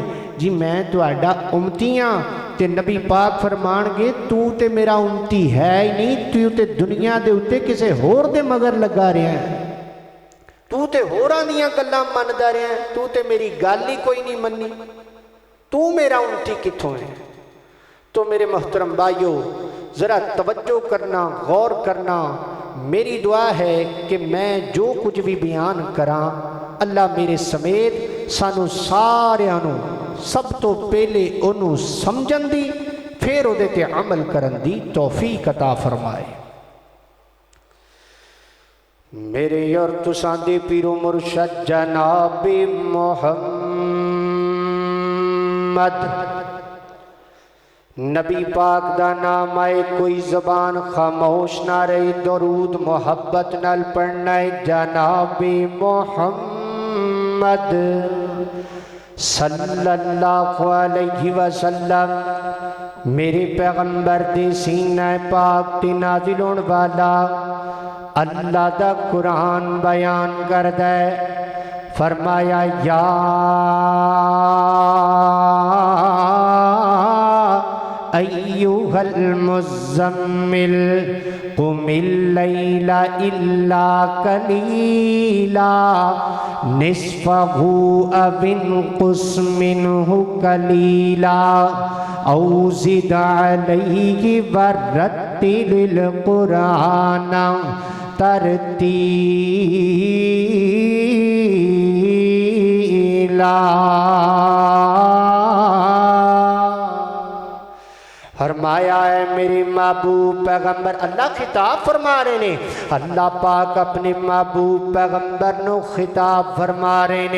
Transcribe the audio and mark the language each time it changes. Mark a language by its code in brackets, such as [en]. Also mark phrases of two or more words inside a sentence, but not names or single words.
[pa] جی میں تہاڈا امتی ہاں۔ تے نبی پاک فرمانگے تو تے میرا امتی ہے ای نہیں، تو تے دنیا دے اتے کسے ہور دے مگر لگا رہا ہے، تو تے ہوراں دیاں گلاں مندا رہا ہے، تو تے میری گل ای کوئی نہیں منی، تو میرا امتی کتھوں ہے? [ur] تو میرے محترم بھائیو ذرا توجہ کرنا، غور کرنا. [pa] میری دعا ہے کہ میں جو کچھ بھی بیان کراں اللہ میرے سمیت سانوں ساریاں نوں سب توں پہلے اوہنوں سمجھن دی فیر اوہدے تے عمل کرن دی توفیق عطا فرمائے. میرے اور تساں دے پیر و مرشد جناب محمد نبی پاک دا نام آئے کوئی زبان خاموش نہ رہی، درود محبت نال پڑھنا ہے جناب محمد [ar] صلى الله عليه وسلم. [pa] میرے پیغمبر دے سینہ پاک تے نازل ہونے والا اللہ دا قرآن بیان کردا ہے، فرمایا یا [ar] أيها المزمل قم الليل إلا قليلا نصفه أو انقص منه قليلا أو زد عليه ورتل القرآن ترتيلا. [pa] فرمایا ہے میرے محبوب پیغمبر، اللہ خطاب فرما رہے نے، اللہ پاک اپنے محبوب پیغمبر نوں خطاب فرما رہے نے.